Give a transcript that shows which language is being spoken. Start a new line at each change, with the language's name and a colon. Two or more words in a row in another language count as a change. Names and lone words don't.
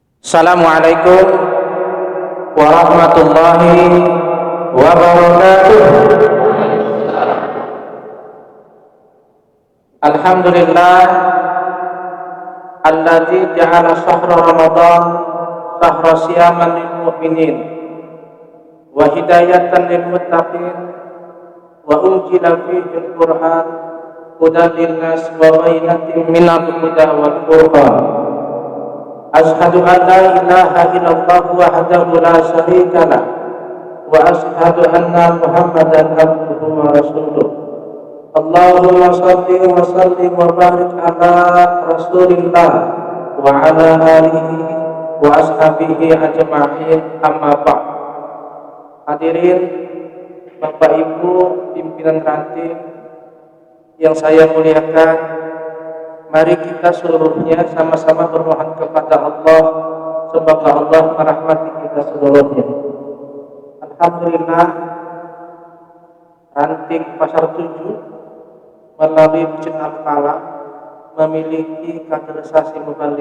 Arabic: السلام عليكم ورحمة الله وبركاته. الحمد لله الذي جعل شهر رمضان شهر صيام للمؤمنين وهداية للمتقين وأنزل فيه القرآن هدى للناس وبينات من الهدى والفرقان. أشهد أن لا إله إلا الله وحده لا شريك له وأشهد أن محمدا عبده ورسوله. اللهم صل وسلم وبارك على رسول الله وعلى آله وأصحابه أجمعين أما بعد.
Indonesian: Hadirin Bapak Ibu pimpinan ranting yang saya muliakan, mari kita seluruhnya sama-sama bermohon kepada Allah semoga Allah merahmati kita seluruhnya. Alhamdulillah, ranting Pasar 7 melalui Masjid Al-Falah memiliki kaderisasi mubalik.